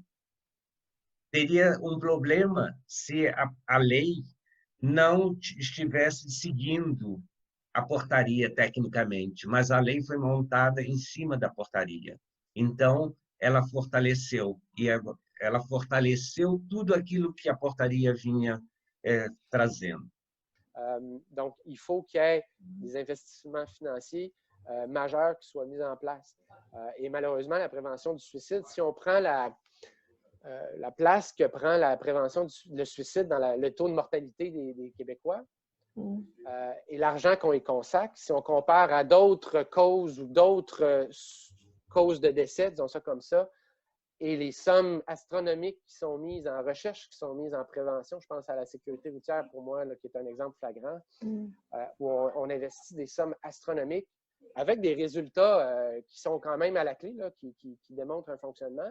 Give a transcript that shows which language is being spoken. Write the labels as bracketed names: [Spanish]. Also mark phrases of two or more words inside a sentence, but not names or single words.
[Portuguese] Teria um problema se a lei não estivesse seguindo a portaria tecnicamente, mas a lei foi montada em cima da portaria. Então, ela fortaleceu tudo aquilo que a portaria vinha trazendo. [French] Donc, il faut qu'il y ait des investissements financiers majeurs qui soient mis en place. Et malheureusement, la prévention du suicide, si on prend la place que prend la prévention du suicide dans le taux de mortalité des Québécois et l'argent qu'on y consacre, si on compare à d'autres causes ou d'autres causes de décès, disons ça comme ça, et les sommes astronomiques qui sont mises en recherche, qui sont mises en prévention, je pense à la sécurité routière pour moi, là, qui est un exemple flagrant, où on investit des sommes astronomiques avec des résultats qui sont quand même à la clé, là, qui démontrent un fonctionnement.